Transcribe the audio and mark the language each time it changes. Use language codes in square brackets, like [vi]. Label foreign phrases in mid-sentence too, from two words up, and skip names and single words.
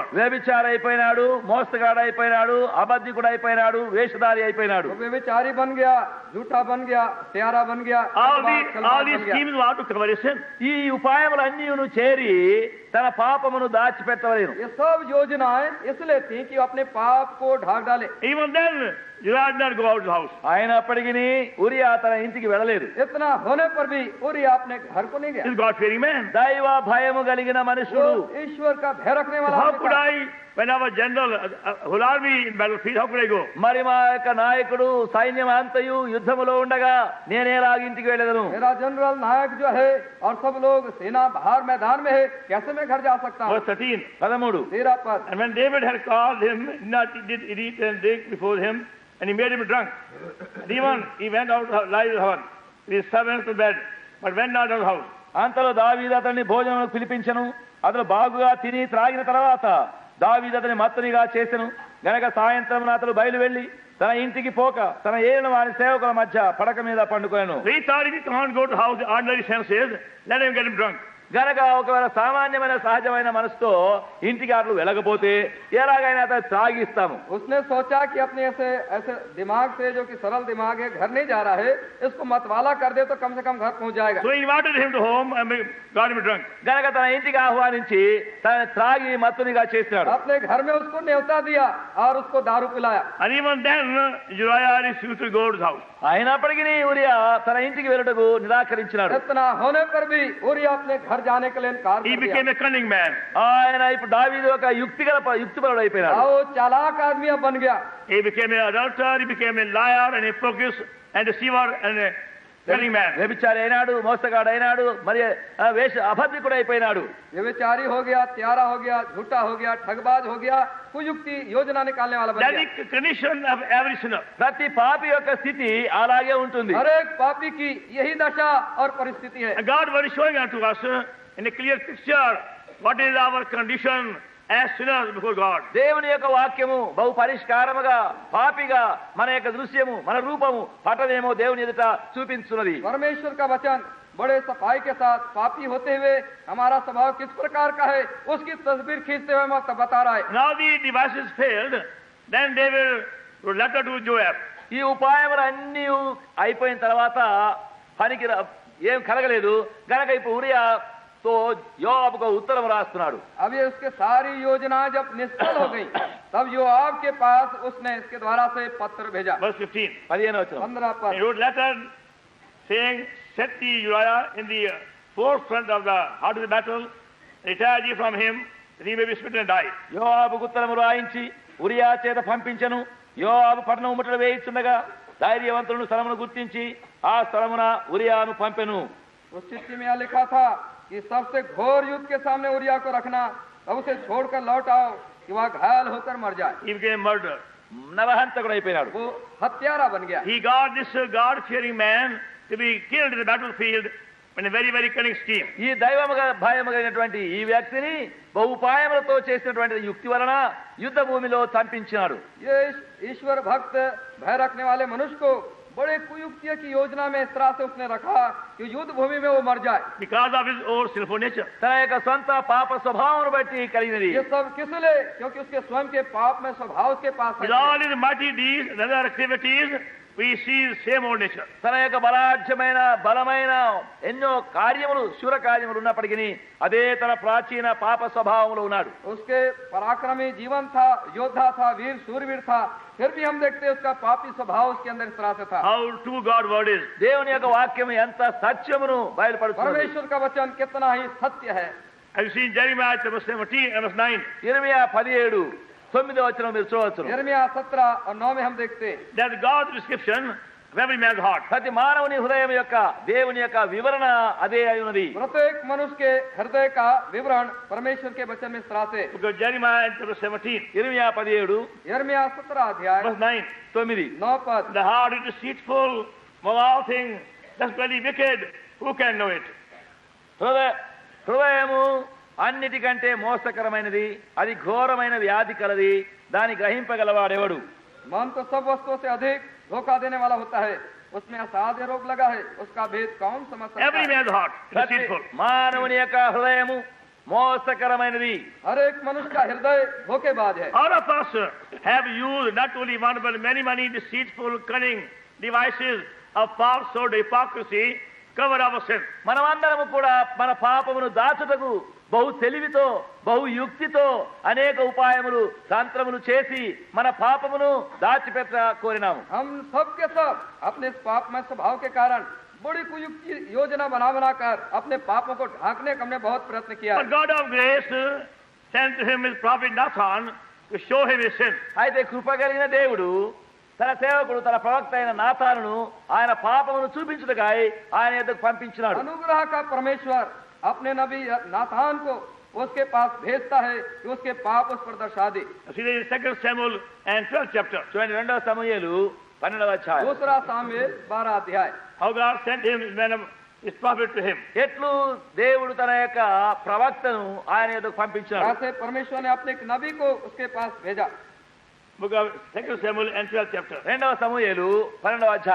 [te] వ్యభిచారి అయిపోయినాడు, మోసగాడు అయిపోయినాడు, అబద్ధికుడు అయిపోయినాడు, వేషధారి అయిపోయినాడు. [hi] वो व्यभिचारी बन गया, झूठा बन गया, त्यारा बन गया, [en] All [hi] छलबाज [en] these [hi] बन गया. [en] schemes were to cover his sin. [te] ఈ ఉపాయములన్నీను చేరి తన పాపమును దాచిపెట్టవలేను. [hi] ये सब योजनाएं इसलिए थी कि वो अपने पाप को ढाक डाले. [en] Even then, Uriah did not go out of the house. [te] అయినప్పటికీ ఉరియా తన ఇంటికి వెళ్ళలేదు. [hi] इतना होने पर भी उरिया अपने घर को नहीं [en] He's [hi] गया. [en] a God-fearing man. [te] దైవ భయము కలిగిన మనుషుడు. [hi] वो ईश्वर का भय रखने वाला [en] How [hi] आदमी [en] could [hi] था. [en] I, when I was general, whole army in battlefield, how could I go? [te] మరి మా యొక్క నాయకుడు సైన్యం అంతయు యుద్ధములో ఉండగా నేనేలాగ ఇంటికి వెళ్ళదను. [hi] मेरा जनरल नायक जो है और सब लोग सेना बाहर मैदान में है, कैसे मैं घर जा सकता हूँ. [en] Verse 13. 13. [hi] 13 पर [en] And when David had called him, he did eat and drink before him, and he made him drunk. And even he went out to lie with heaven, with his servants to bed, but went not out of the house. [te] అంతలో దావీదు అతన్ని భోజనములకు పిలిపించెను. అతను బాగుగా తిని త్రాగిన తర్వాత దావీదు అతని మత్తునిగా చేసెను. గనక సాయంత్రం అతడు బయలు వెళ్లి తన ఇంటికి పోక తన ఏలిన వారి సేవకుల మధ్య పడక మీద పండుకొనెను. [en] So he thought if he can't go to the house, the ordinary sense is, let him get him drunk. [te] గనక ఒకవేళ సామాన్యమైన సహజమైన మనసుతో ఇంటికి అట్లు వెళ్ళకపోతే ఎలాగైనా అతను త్రాగిస్తాము. [hi] उसने सोचा कि अपने ऐसे दिमाग से, जो कि सरल दिमाग है, घर नहीं जा रहा है, इसको मतवाला कर दे तो कम से कम घर पहुंच जाएगा. [en] So he invited him to home and got him drunk. [te] గనక తన ఇంటికి ఆహ్వానించి తన త్రాగి మత్తునిగా చేసినాడు. [hi] अपने घर में उसको न्योता दिया और उसको दारू पिलाया. [en] And even then, Uriah refused to go to the house. [te] అయినప్పటికీ ఉరియా తన ఇంటికి వెళ్ళటకు నిరాకరించినాడు. [hi] इतना होने पर भी उरिया अपने घर घर जाने के लिए इनकार [en] He [hi] कर दिया। [en] became a cunning man. [te] ఆయన ఇప్పుడు దావీదు ఒక యుక్తిపరుడు అయిపోయినాడు. [hi] वो चालाक आदमी अब बन गया। [en] He became an adulterer, he became a liar, and a hypocrite, and deceiver, and a cunning man. [te] వ్యభిచారి అయినాడు, మోసగాడు అయినాడు, మరి అబద్ధికుడు అయిపోయినాడు. [hi] व्यभिचारी हो गया, त्यारा हो गया, झूठा हो गया, ठगबाज हो गया, कुयुक्ति योजना निकालने वाला बन [en] That [hi] गया। [en] is the condition of every sinner. [te] ప్రతి పాపి యొక్క స్థితి అలాగే ఉంటుంది. [hi] हर एक पापी की यही दशा और परिस्थिति है। [en] And God was showing unto us in a clear picture what is our condition as sinners before God. [te] దేవుని యొక్క వాక్యము బహు పరిష్కారముగా పాపిగా మన యొక్క దృశ్యము మన రూపము పటమేమో దేవుని ఎదుట చూపించున్నది. [hi] परमेश्वर का वचन बड़े सफाई के साथ पापी होते हुए हमारा स्वभाव किस प्रकार का है उसकी तस्वीर खींचते हुए मत बता रहा है। [en] Now the devices failed, then they will letter to Joab. [te] ఈ ఉపాయములు అన్నీ అయిపోయిన తర్వాత పనికి ఏం కలగలేదు గనక ఇప్పుడు ఉరియాతో యోవాబుకు ఉత్తరం రాస్తున్నాడు. [hi] अब ये उसके सारी योजना जब निष्फल हो गई तब योआब के पास उसने इसके द्वारा से पत्र भेजा। [en] Verse 15. [te] 15వ వచనం. 15 [en] He [hi] पद [en] wrote letter saying, set the Uriah in the forefront of the heart of the battle, retire ye from him, that he may be smitten and die. [te] యోవాబుకు ఉత్తరము రాయించి ఉరియా చేత పంపించెను. యోవాబు పట్టణం ముట్టడి వేయిచుండగా ధైర్యవంతులను స్థలమును గుర్తించి ఆ స్థలమున ఉరియాను పంపెను. [hi] उस चिट्ठी में यह लिखा था कि सबसे घोर युद्ध के सामने उरिया को रखना, तब उसे छोड़कर लौट आओ कि वह घायल होकर मर जाए। [en] He became a murderer. [te] నరహంతకుడు అయిపోయినాడు. [hi] वो हत्यारा बन गया। [en] He got this God-fearing man to be killed in the battlefield in a very, very cunning scheme. [te] ఈ దైవముగా భయముగైనటువంటి ఈ వ్యక్తిని బహుపాయములతో చేసినటువంటి యుక్తి వలన యుద్ధ భూమిలో చంపించినాడు. [hi] ये ईश्वर भक्त भय रखने वाले मनुष्य को बड़े कुयुक्तियों की योजना में इस तरह से उसने रखा कि युद्ध भूमि में वो मर जाए। [en] Because of his own sinful nature. [te] తన యొక్క సొంత పాప స్వభావం బట్టి కలిగినది. [hi] ये सब किस लिए? क्योंकि उसके स्वयं के पाप में स्वभाव उसके पास [en] With [hi] है। [en] all his mighty deeds and other activities, we see the same old nature. [te] తన యొక్క బలాఢ్యమైన బలమైన ఎన్నో కార్యములు శూర కార్యములు ఉన్నప్పటికీ అదే తన ప్రాచీన పాప స్వభావంలో ఉన్నాడు. [hi] उसके पराक्रमी जीवन था, योद्धा था, वीर शूरवीर था, फिर भी हम देखते हैं उसका पापी स्वभाव उसके अंदर इस तरह से था। [en] How true God's word is. [te] దేవుని యొక్క వాక్యం ఎంత సత్యమును బయలుపరుస్తుంది. [hi] परमेश्वर का वचन कितना ही सत्य है। [en] Have you seen Jeremiah chapter 17 and verse 9? [te] ఇర్మియా 17:9 వచనం మీరు చూడవచ్చు. [hi] यिर्मयाह 17 और 9 में हम देखते हैं [en] That's God's description of every man's heart. [te] ప్రతి మానవుని హృదయం యొక్క దేవుని యొక్క వివరణ అదే అయి ఉన్నది. [hi] प्रत्येक मनुष्य के हृदय का विवरण परमेश्वर के वचन में इस तरह से। [en] Because Jeremiah chapter 17, [te] ఇర్మియా 17:9 [hi] यिर्मयाह 17 अध्याय 9 पद। [en] the heart is deceitful of all things, desperately wicked, who can know it? [te] హృదయము అన్నిటికంటే మోసకరమైనది, అది ఘోరమైన వ్యాధి కలది, దాని గ్రహింపగలవాడెవడు? [hi] मन तो सब वस्तुओं से अधिक धोखा देने वाला होता है, उसमें असाध्य रोग लगा है, उसका भेद कौन समझ सकता [en] Every [hi] है? [en] man's heart is [te] ప్రతి [en] deceitful. [te] మానవుని యొక్క హృదయము మోసకరమైనది. [hi] हर एक मनुष्य का हृदय धोखेबाज है। [en] All of us have used not only one but many deceitful, cunning devices of falsehood, hypocrisy, cover our sin. [te] మనమందరము కూడా మన పాపమును దాచుటకు బహు తెలివితో బహు యుక్తితో అనేక ఉపాయములు తంత్రములు చేసి మన పాపమును దాచిపెట్ట కోరినాము. [hi] हम सब के सब अपने इस पापमय स्वभाव के कारण बड़ी कुयुक्ति योजना बनाकर अपने पापों को ढांकने का हमने बहुत प्रयत्न किया [en] But [hi] है। [en] God of grace sent to him his prophet Nathan to show him his sin. [te] అయితే కృప కలిగిన దేవుడు తన సేవకుడు తన ప్రవక్త అయిన నాతానును ఆయన పాపమును చూపించుటకై ఆయన యొద్దకు పంపించినాడు. [hi] अनुग्रह का परमेश्वर अपने नबी नाथान को उसके पास भेजता है कि उसके पाप उस पर दर्शा दे। [en] See in 2 Samuel and 12th chapter. [te] చూడండి 2వ సమూయేలు 12వ అధ్యాయం. [hi] दूसरा सामुएल 12 अध्याय। [en] How God sent him his prophet to him. [te] ఎట్లు దేవుడు తన యొక్క ప్రవక్తను ఆయన యొద్దకు పంపించాడు. [hi] ऐसे परमेश्वर ने अपने एक नबी को उसके पास भेजा। [en] Book of 2 Samuel and 12th chapter. [te] 2వ సమూయేలు 12వ అధ్యాయం